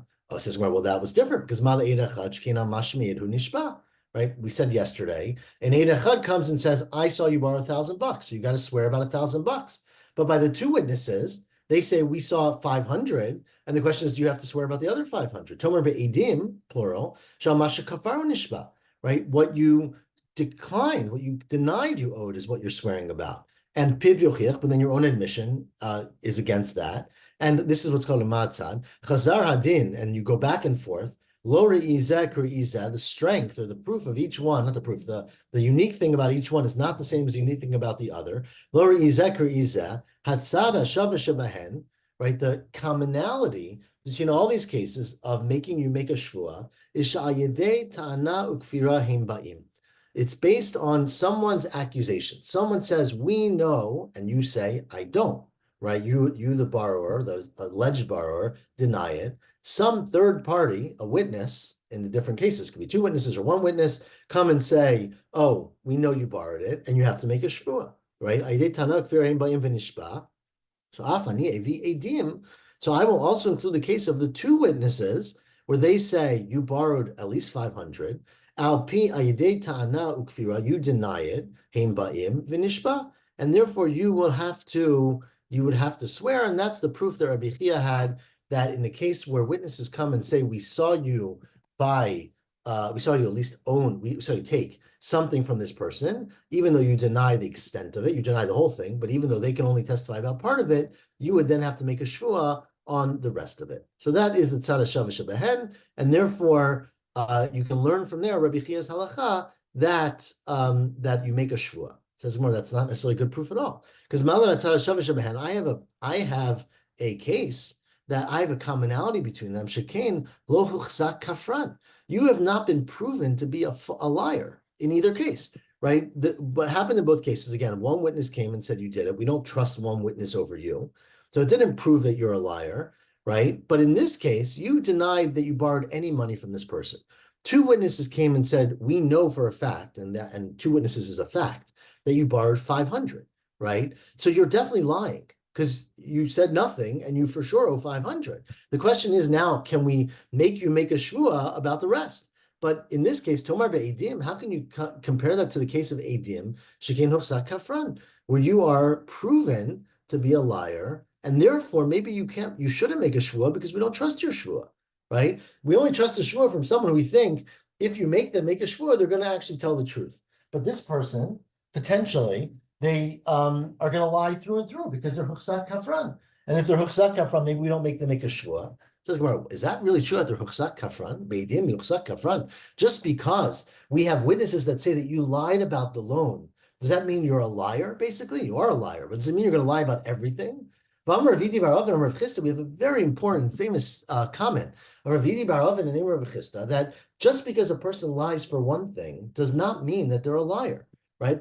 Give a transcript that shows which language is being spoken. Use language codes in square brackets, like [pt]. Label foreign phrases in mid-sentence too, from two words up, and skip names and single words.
[en] Oh, says well, that was different because [he] Mal Eda Chad Shkein Mashmi Hu Nishba. [en] Right? We said yesterday, and Eda Chad comes and says, "I saw you borrow $1,000, so you got to swear about $1,000." But by the two witnesses, they say we saw 500, and the question is, do you have to swear about the other 500? [he] Tomer be'edim, plural, shamasha kafaru nishba, [en] right? What you declined, what you denied you owed is what you're swearing about. And [he] piv yochiach, [en] but then your own admission is against that. And this is what's called a matzad. [he] Chazar hadin, [en] and you go back and forth. [he] Lo re'izeh k're'izeh, [en] the strength or the proof of each one, not the proof, the unique thing about each one is not the same as the unique thing about the other. [he] Lo re'izeh k're'izeh, hatzada shava shebahen, [en] right? The commonality between all these cases of making you make a shvua is [he] sha'ayedei ta'ana ukfira him ba'im. [en] It's based on someone's accusation. Someone says, we know, and you say, I don't, right? You the borrower, the alleged borrower, deny it. Some third party, a witness, in the different cases, could be two witnesses or one witness, come and say, oh, we know you borrowed it, and you have to make a shvua, right? So I will also include the case of the two witnesses where they say you borrowed at least 500. [he] Al pi ayidei ta'ana ukfira, [en] you deny it, [he] heim ba'im v'nishba, [en] and therefore you would have to swear, and that's the proof that Rabbi Chia had, that in the case where witnesses come and say, we saw you at least we saw you take something from this person, even though you deny the extent of it, you deny the whole thing, but even though they can only testify about part of it, you would then have to make a shvua on the rest of it. So that is the [he] tzad shava shebehen, [en] and therefore you can learn from there, Rabbi Chia's halacha, that you make a shvua. Says more, that's not necessarily good proof at all. Because I have a case that I have a commonality between them. [he] Shekain lo huchzak kafran. [en] You have not been proven to be a liar in either case, right? What happened in both cases, again, one witness came and said you did it. We don't trust one witness over you. So it didn't prove that you're a liar, right? But in this case, you denied that you borrowed any money from this person. Two witnesses came and said, we know for a fact, and two witnesses is a fact, that you borrowed 500, right? So you're definitely lying because you said nothing and you for sure owe 500. The question is now, can we make you make a shvua about the rest? But in this case, [he] Tomar be'edim, [en] how can you compare that to the case of edim, [he] shekein huchzak kafran, [en] where you are proven to be a liar, and therefore maybe you shouldn't make a shvua because we don't trust your shvua, right? We only trust a shvua from someone who we think if you make them make a shvua, they're going to actually tell the truth. But this person, potentially, they are going to lie through and through because they're [he] huchzak kafran. [en] And if they're [he] huchzak kafran, [en] maybe we don't make them make a shvua. Says Gemara, is that really true that they're [he] huchzak kafran? Beidim huchzak kafran. [en] Just because we have witnesses that say that you lied about the loan, does that mean you're a liar? Basically, you are a liar. But does it mean you're going to lie about everything? We have a very important, famous comment of Rav Yidi bar Oven and the name of Rav Chisda, that just because a person lies for one thing does not mean that they're a liar, right?